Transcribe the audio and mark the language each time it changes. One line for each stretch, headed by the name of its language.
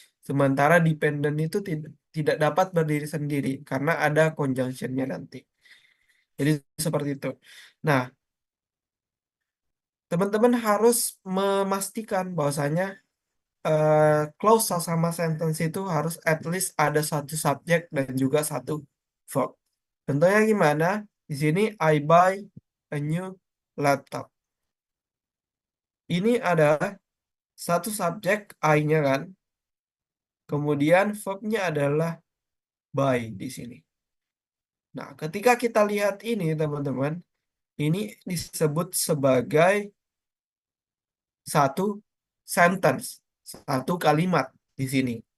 Indonesian: Sementara dependent itu tidak dapat berdiri sendiri karena ada conjunction-nya nanti. Jadi seperti itu. Nah, teman-teman harus memastikan bahwasanya clause sama sentence itu harus at least ada satu subjek dan juga satu verb. Contohnya gimana? Di sini
English: I buy a new laptop.
Indonesian: Ini adalah satu subjek I-nya kan. Kemudian verbnya adalah buy di sini. Nah, ketika kita lihat ini teman-teman, ini disebut sebagai satu sentence, satu kalimat di sini.